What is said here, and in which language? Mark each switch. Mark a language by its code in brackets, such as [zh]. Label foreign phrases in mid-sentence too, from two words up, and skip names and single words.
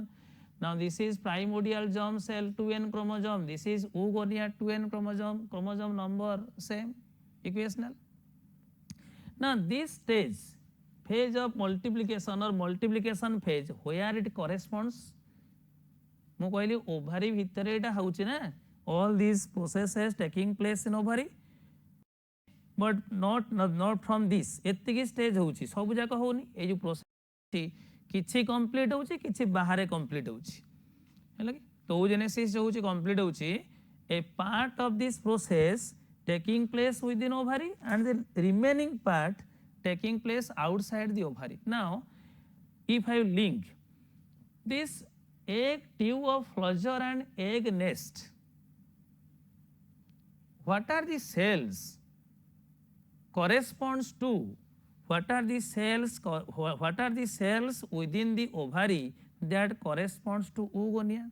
[en] Now this is primordial germ cell 2n chromosome. This is oogonia 2n chromosome. Chromosome number same, equational. Now this stage, phase of multiplication or multiplication phase, where it corresponds? [or] ମୁଁ କହିଲି ଓଭାରି ଭିତରେ ଏଇଟା ହେଉଛି ନା, [en] all these processes taking place in ovary, but not from this. [or] ଏତିକି stage ହେଉଛି, ସବୁ ଯାକ ହେଉନି। ଏଇ ଯେଉଁ ପ୍ରୋସେସ କିଛି କମ୍ପ୍ଲିଟ୍ ହେଉଛି, କିଛି ବାହାରେ କମ୍ପ୍ଲିଟ୍ ହେଉଛି, ହେଲା କି? ତ oogenesis ହେଉଛି କମ୍ପ୍ଲିଟ୍ ହେଉଛି, [en] a part of this process taking place within ovary and the remaining part taking place outside the ovary. Now if I link this egg tube of flagella and egg nest, what are the cells corresponds to, what are the cells within the ovary that corresponds to oogonia?